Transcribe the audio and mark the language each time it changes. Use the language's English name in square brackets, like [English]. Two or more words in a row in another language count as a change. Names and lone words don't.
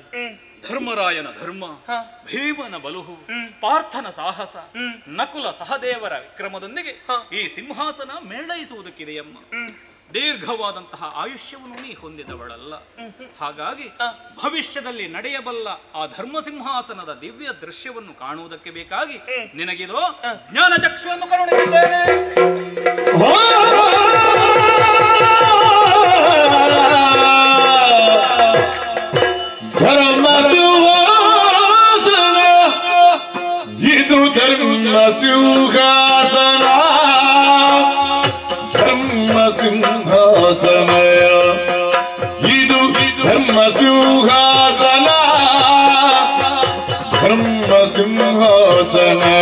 [Kannada] ಧರ್ಮರಾಯನ ಧರ್ಮ, ಭೀಮನ ಬಲುಹು, ಪಾರ್ಥನ ಸಾಹಸ, ನಕುಲ ಸಹದೇವರ ವಿಕ್ರಮದೊಂದಿಗೆ ಈ ಸಿಂಹಾಸನ ಮೇಳೈಸುವುದಕ್ಕಿದೆಯಮ್ಮ. ದೀರ್ಘವಾದಂತಹ ಆಯುಷ್ಯವನ್ನು ನೀ ಹೊಂದಿದವಳಲ್ಲ. ಹಾಗಾಗಿ ಭವಿಷ್ಯದಲ್ಲಿ ನಡೆಯಬಲ್ಲ ಆ ಧರ್ಮ ಸಿಂಹಾಸನದ ದಿವ್ಯ ದೃಶ್ಯವನ್ನು ಕಾಣುವುದಕ್ಕೆ ಬೇಕಾಗಿ ನಿನಗಿದೋ ಜ್ಞಾನ ಚಕ್ಷುವನ್ನು ಕರುಣಿಸಿದ್ದೇನೆ. ಧರ್ಮ ಸಿಂಹಾಸನ ಇದು ಧರ್ಮ ಸಿಂಹಾಸನ, ಧರ್ಮ ಸಿಂಹಾಸನ ಇದು ಧರ್ಮ ಸಿಂಹಾಸನ, ಧರ್ಮ ಸಿಂಹಾಸನ.